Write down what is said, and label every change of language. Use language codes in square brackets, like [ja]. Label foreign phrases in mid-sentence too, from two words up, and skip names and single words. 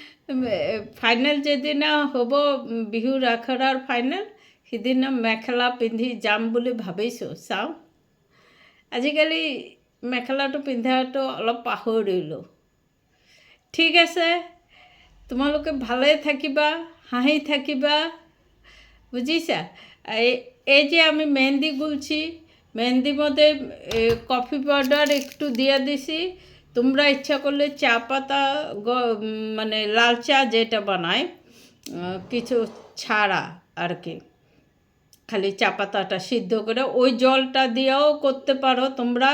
[as] ফাইনেল যেদিনা হ'ব বিহুৰ আখৰাৰ ফাইনেল সিদিনা মেখেলা পিন্ধি যাম বুলি ভাবিছোঁ, চাওঁ। আজিকালি মেখেলাটো পিন্ধাটো অলপ পাহৰিলোঁ। ঠিক আছে, তোমালোকে ভালে থাকিবা, হাঁহি থাকিবা, বুঝিছা। [bn] এই যে আমি মেহেন্দি গুলছি, মেহেন্দির মধ্যে কফি পাউডার একটু দিয়ে দিছি। তোমরা ইচ্ছা করলে চা পাতা মানে লাল চা যেটা বানায় কিছু ছাড়া আর কি, খালি চা পাতাটা সিদ্ধ করে ওই জলটা দিয়েও করতে পারো তোমরা।